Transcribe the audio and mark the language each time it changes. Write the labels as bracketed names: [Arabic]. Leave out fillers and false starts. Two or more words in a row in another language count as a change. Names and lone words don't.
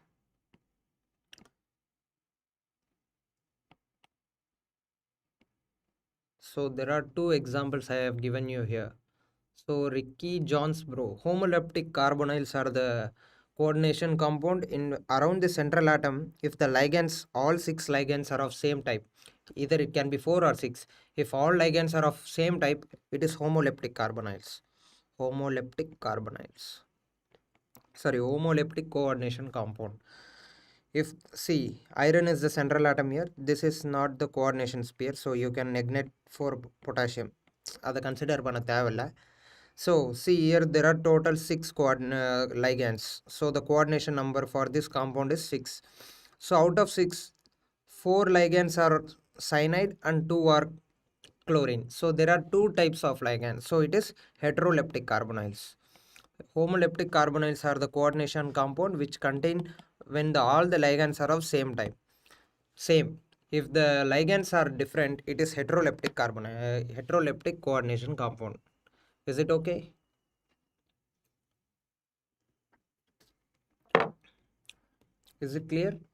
[English] So there are two examples I have given you here. So Ricky Jones, bro, homoleptic carbonyls are the coordination compound in around the central atom if the ligands, all 6 ligands are of same type. Either it can be 4 or 6. If all ligands are of same type, it is homoleptic carbonyls. Homoleptic carbonyls. Sorry, homoleptic coordination compound. If see, iron is the central atom here, this is not the coordination pair, so you can neglect for potassium. [Tamil] அதை கன்சிடர் பண்ண தேவையில்லை. [English] So see here there are total 6 ligands. So the coordination number for this compound is 6. So out of 6, 4 ligands are cyanide and 2 are chlorine. So there are 2 types of ligands. So it is heteroleptic carbonyls. Homoleptic carbonyls are the coordination compound which contain when all the ligands are of same type. Same. If the ligands are different, it is heteroleptic coordination compound. Is it okay? Is it clear?